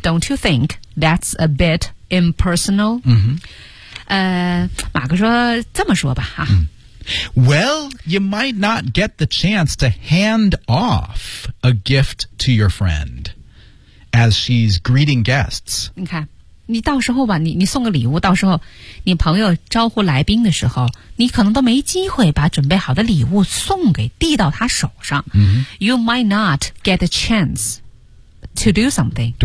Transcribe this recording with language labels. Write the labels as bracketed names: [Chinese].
[English] Don't you think that's a bit impersonal?、 [Chinese] 马克说这么说吧、 [English] Well, you might not get the chance to hand off a gift to your friend as she's greeting guests [Chinese] 你看你到时候吧你送个礼物到时候你朋友招呼来宾的时候你可能都没机会把准备好的礼物送给递到他手上、 mm-hmm. [English] You might not get a chance to do something